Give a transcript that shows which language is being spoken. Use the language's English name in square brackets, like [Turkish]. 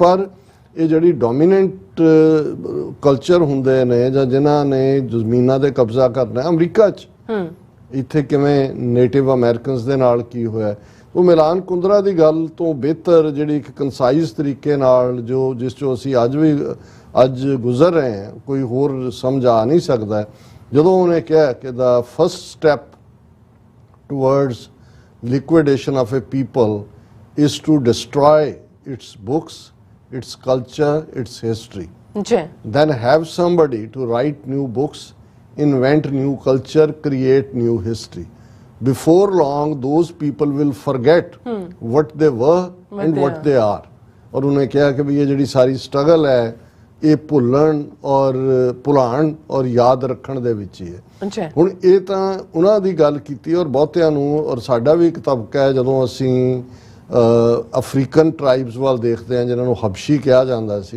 [Punjabi] ਪਰ ਇਹ ਜਿਹੜੀ ਡੋਮੀਨੈਂਟ ਕਲਚਰ ਹੁੰਦੇ ਨੇ ਜਾਂ ਜਿਨ੍ਹਾਂ ਨੇ ਜ਼ਮੀਨਾਂ ਤੇ ਕਬਜ਼ਾ ਕਰਨਾ, ਅਮਰੀਕਾ 'ਚ ਇੱਥੇ ਕਿਵੇਂ ਨੇਟਿਵ ਅਮਰੀਕਨਸ ਦੇ ਨਾਲ ਕੀ ਹੋਇਆ, ਉਹ ਮਿਲਾਨ ਕੁੰਦਰਾ ਦੀ ਗੱਲ ਤੋਂ ਬਿਹਤਰ ਜਿਹੜੀ ਇੱਕ ਕੰਸਾਈਜ਼ ਤਰੀਕੇ ਨਾਲ ਜਿਸ 'ਚੋਂ ਅਸੀਂ ਅੱਜ ਗੁਜ਼ਰ ਰਹੇ ਹਾਂ, ਕੋਈ ਹੋਰ ਸਮਝ ਆ ਨਹੀਂ ਸਕਦਾ। ਜਦੋਂ ਉਹਨੇ ਕਿਹਾ ਕਿ [English] The first step towards liquidation of a people is to destroy its books, its culture, its history. Then have somebody to write new books, invent new culture, create new history. Before long, those people will forget what they were and what they are. [Hindi] और उन्हें कहा कि ये जी सारी struggle है [Punjabi] ਇਹ ਭੁੱਲਣ ਔਰ ਭੁਲਾਣ ਔਰ ਯਾਦ ਰੱਖਣ ਦੇ ਵਿੱਚ ਹੀ ਹੈ। ਹੁਣ ਇਹ ਤਾਂ ਉਹਨਾਂ ਦੀ ਗੱਲ ਕੀਤੀ ਔਰ ਬਹੁਤਿਆਂ ਨੂੰ, ਔਰ ਸਾਡਾ ਵੀ ਇੱਕ ਤਬਕਾ ਹੈ ਜਦੋਂ ਅਸੀਂ ਅਫਰੀਕਨ ਟਰਾਈਬਸ ਵੱਲ ਦੇਖਦੇ ਹਾਂ ਜਿਨ੍ਹਾਂ ਨੂੰ ਹਬਸ਼ੀ ਕਿਹਾ ਜਾਂਦਾ ਸੀ।